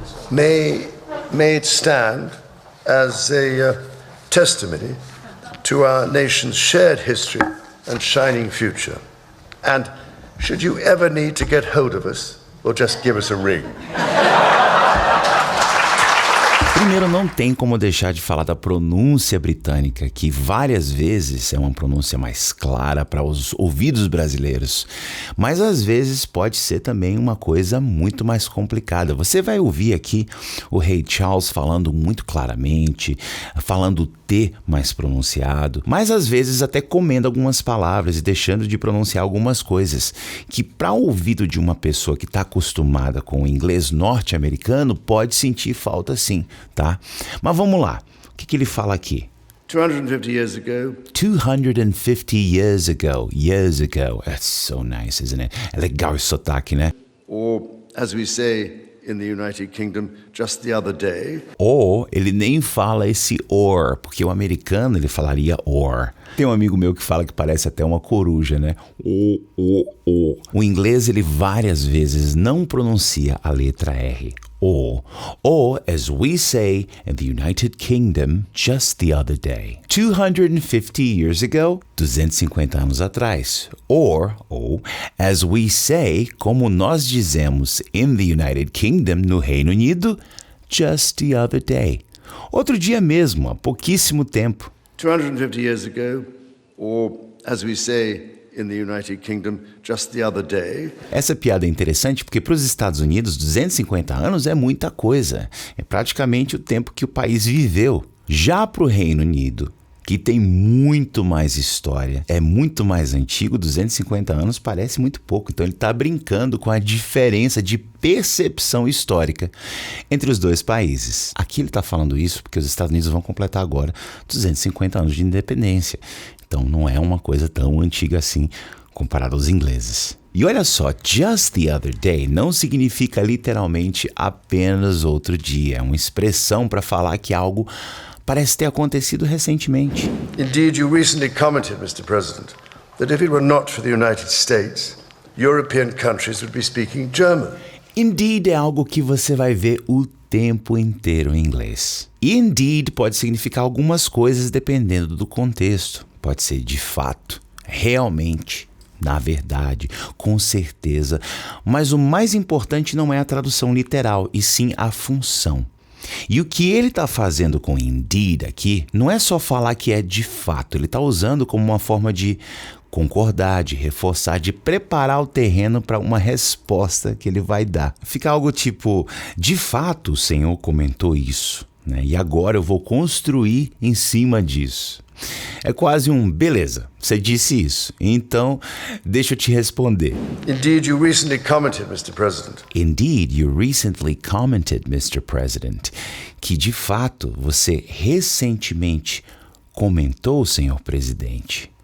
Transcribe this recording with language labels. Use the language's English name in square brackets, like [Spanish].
[English] May it stand as a testimony to our nation's shared history and shining future. And should you ever need to get hold of us, well, just give us a ring. [Portuguese] Primeiro, não tem como deixar de falar da pronúncia britânica, que várias vezes é uma pronúncia mais clara para os ouvidos brasileiros, mas às vezes pode ser também uma coisa muito mais complicada. Você vai ouvir aqui o rei Charles falando muito claramente, falando o T mais pronunciado, mas às vezes até comendo algumas palavras e deixando de pronunciar algumas coisas, que para o ouvido de uma pessoa que está acostumada com o inglês norte-americano pode sentir falta sim, tá? Mas vamos lá, o que ele fala aqui? [English] 250 years ago. 250 years ago. Years ago. That's so nice, isn't it? [Portuguese] É legal esse sotaque, né? [English] Or, as we say in the United Kingdom, just the other day. [Portuguese] Ou ele nem fala esse or, porque o americano ele falaria or. Tem um amigo meu que fala que parece até uma coruja, né? O. O inglês ele várias vezes não pronuncia a letra R. [English] Or, as we say in the United Kingdom, just the other day. 250 years ago, [Portuguese] 250 anos atrás. [English] Or, as we say, [Portuguese] como nós dizemos [English] in the United Kingdom, [Portuguese] no Reino Unido, [English] just the other day. [Portuguese] Outro dia mesmo, há pouquíssimo tempo. [English] 250 years ago, or as we say in the United Kingdom, just the other day. [Portuguese] Essa piada é interessante porque para os Estados Unidos, 250 anos é muita coisa. É praticamente o tempo que o país viveu. Já para o Reino Unido, que tem muito mais história, é muito mais antigo, 250 anos parece muito pouco. Então ele está brincando com a diferença de percepção histórica entre os dois países. Aqui ele está falando isso porque os Estados Unidos vão completar agora 250 anos de independência. Então não é uma coisa tão antiga assim comparado aos ingleses. E olha só, [English] just the other day [Portuguese] não significa literalmente apenas outro dia. É uma expressão para falar que algo parece ter acontecido recentemente. [English] Indeed, you recently commented, Mr. President, that if it were not for the United States, European countries would be speaking German. [Portuguese] Indeed é algo que você vai ver o tempo inteiro em inglês. E indeed pode significar algumas coisas dependendo do contexto. Pode ser de fato, realmente, na verdade, com certeza. Mas o mais importante não é a tradução literal, e sim a função. E o que ele está fazendo com indeed aqui não é só falar que é de fato, ele está usando como uma forma de concordar, de reforçar, de preparar o terreno para uma resposta que ele vai dar. Fica algo tipo, de fato o Senhor comentou isso, né? E agora eu vou construir em cima disso. É quase um, beleza, você disse isso, então deixa eu te responder. [English] Indeed, you recently commented, Mr. President. Indeed, you recently commented, Mr. [Portuguese] President, que de fato você recentemente comentou, senhor presidente,